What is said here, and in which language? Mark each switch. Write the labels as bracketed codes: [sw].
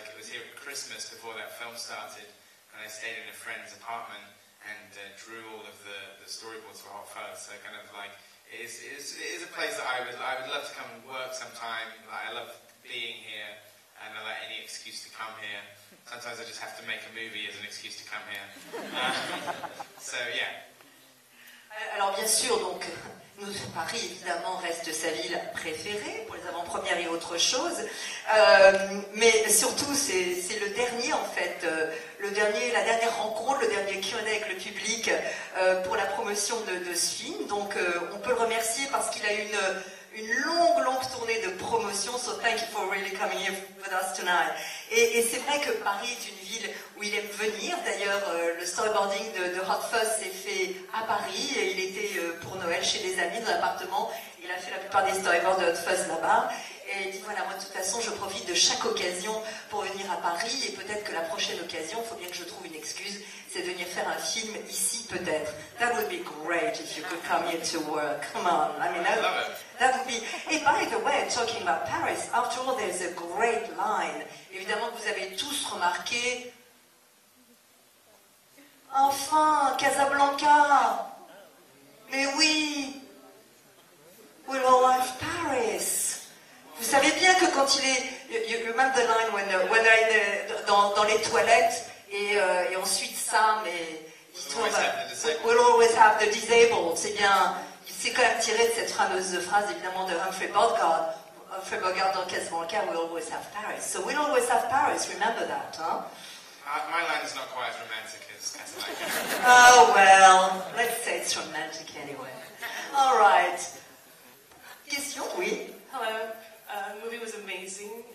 [en] Like it was here at Christmas before that film started, and I stayed in a friend's apartment and drew all of the storyboards for Hot Fuzz. So kind of like it is a place that I would love to come and work sometime. Like I love being here, and I like any excuse to come here. Sometimes I just have to make a movie as an excuse to come here. So yeah. [fr] Alors bien sûr, donc Paris évidemment reste sa ville préférée pour les avant-premières et autre chose, mais surtout c'est le dernier en fait, la dernière rencontre, le dernier Q&A avec le public pour la promotion de ce film. Donc on peut le remercier parce qu'il a une longue tournée de promotion. [en] So thank you for really coming here with us tonight. [fr] Et c'est vrai que Paris est une ville où il aime venir. D'ailleurs, le storyboarding de Hot Fuzz s'est fait à Paris. Et il était Noël chez des amis dans l'appartement. Il a fait la plupart des storyboards de Hot Fuzz là-bas. Et il dit voilà, moi de toute façon je profite de chaque occasion pour venir à Paris et peut-être que la prochaine occasion, il faut bien que je trouve une excuse, c'est de venir faire un film ici peut-être. [en] That would be great if you could come here to work. Come on, I mean that would be... Hey, by the way, talking about Paris, after all there's a great line. [fr] Évidemment que vous avez tous remarqué... Enfin, Casablanca. Mais oui, [en] We'll always Paris. [fr] Vous savez bien que quand il est... [en] You remember the line when they're [fr] dans les toilettes et ensuite Sam et... [en] We'll always have the disabled. [fr] C'est bien... C'est quand même tiré de cette fameuse phrase évidemment de Humphrey Bogart. [en] Humphrey Bogart dans Casablanca, we'll always have Paris. So we'll always have Paris, remember that, huh? My line is not quite as romantic as Casablanca. Oh well, let's say it's romantic anyway. All right. Question, oui. Hello. The movie was amazing.